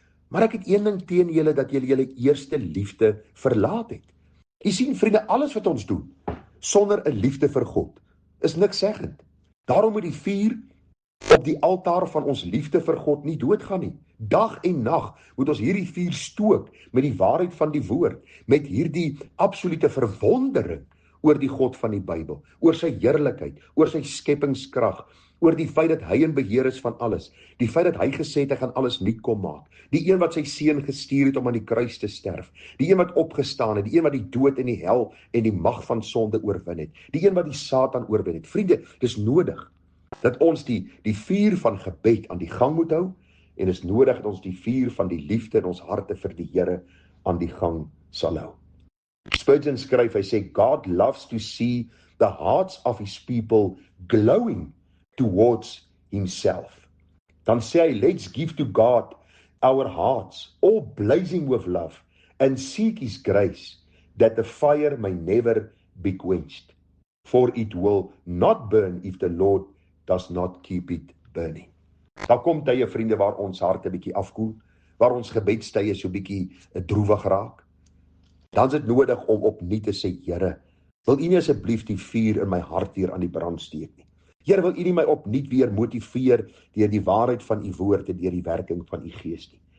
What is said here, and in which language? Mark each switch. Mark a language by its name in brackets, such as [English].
[Afrikaans] Maar ek het een ding teen julle, dat julle julle eerste liefde verlaat het. U sien vriende, alles wat ons doen sonder 'n liefde vir God is niks seggend. Daarom moet die vuur op die altaar van ons liefde vir God nie doodgaan nie. Dag en nag moet ons hierdie vuur stook met die waarheid van die woord, met hierdie absolute verwondering oor die God van die Bybel, oor sy heerlikheid, oor sy skepingskrag, oor die feit dat hy in beheer is van alles, die feit dat hy gesê het hy gaan alles nuut kom maak, die een wat sy seun gestuur het om aan die kruis te sterf, die een wat opgestaan het, die een wat die dood en die hel en die mag van sonde oorwin het, die een wat die Satan oorwin het. Vriende, dis nodig dat ons die vuur van gebed aan die gang moet hou, en is nodig dat ons die vuur van die liefde in ons harte vir die Here aan die gang sal hou. Spurgeon skryf, hy sê, [English] God loves to see the hearts of his people glowing towards himself. [Afrikaans] Dan sê hy, [English] let's give to God our hearts, all blazing with love, and seek his grace, that the fire may never be quenched. For it will not burn if the Lord does not keep it burning. [Afrikaans] Daar kom tye, vriende, waar ons harte bietjie afkoel, waar ons gebedstye so bietjie droewig raak. Dan is dit nodig om opnuut te sê, Here, wil U nie asseblief die vuur in my hart weer aan die brand steek nie. Here, wil U nie my opnuut weer motiveer deur die waarheid van U woord en deur die werking van U Gees nie.